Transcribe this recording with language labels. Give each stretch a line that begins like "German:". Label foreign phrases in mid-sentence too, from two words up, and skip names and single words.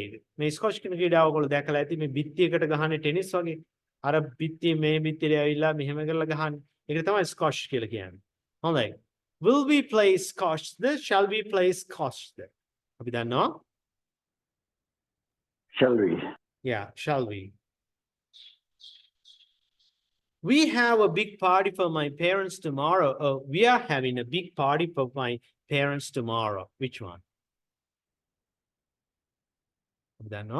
Sinhala: මේ squash කියන ක්‍රීඩාව ඔයගොල්ලෝ දැකලා ඇති මේ බිත්තියකට ගහන්නේ ටෙනිස් වගේ. අර බිත්තිය මේ බිත්තියට ඇවිල්ලා මෙහෙම කරලා ගහන්නේ. ඒක තමයි squash කියලා කියන්නේ. හොඳයි.
English: Will we play squash? Shall we play squash?
Sinhala: අපි දන්නවා?
English: Shall we? Yeah, shall we? We have a big party for my parents tomorrow. Oh, we are having a big party for my parents tomorrow. Which one? No?